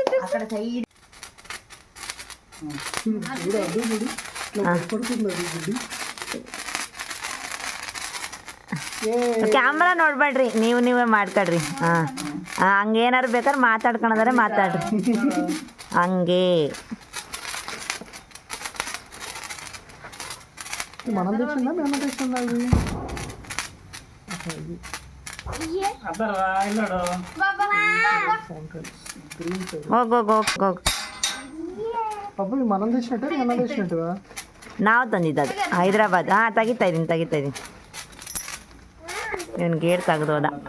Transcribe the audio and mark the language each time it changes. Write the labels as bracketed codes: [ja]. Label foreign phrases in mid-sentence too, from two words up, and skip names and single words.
[kn] ಆ ಕಡೆ ಸೈಡ್. ಕ್ಯಾಮ್ರಾ ನೋಡ್ಬೇಡ್ರಿ, ನೀವೇ ಮಾಡ್ಕೊಳ್ರಿ. ಹಾಂ, ಹಂಗೇನಾರು ಬೇಕಾದ್ರೆ ಮಾತಾಡ್ಕೊಳೋದಾರೆ ಮಾತಾಡ್ರಿ. ಹಂಗೆ [te] మనం తెచ్చిందా మేము తెచ్చిందా? [kn] ಅದರ ಇಲ್ಲ ನೋಡು ಹೋಗ್ ಹೋಗ್ ಹೋಗ್ ಹೋಗ್ ಅಪ್ಪ ಮನಂದ ಎಷ್ಟಿಟ್ಟು ಮನಂದ ಎಷ್ಟಿಟ್ಟು ನಾವು ತಂದಿದ್ದು ಹೈದ್ರಾಬಾದ್. ಹಾಂ ತೆಗಿತಾ ಇದ್ದೀನಿ ಇವನು ಗೇಟ್ ತೆಗ್ದೋದ.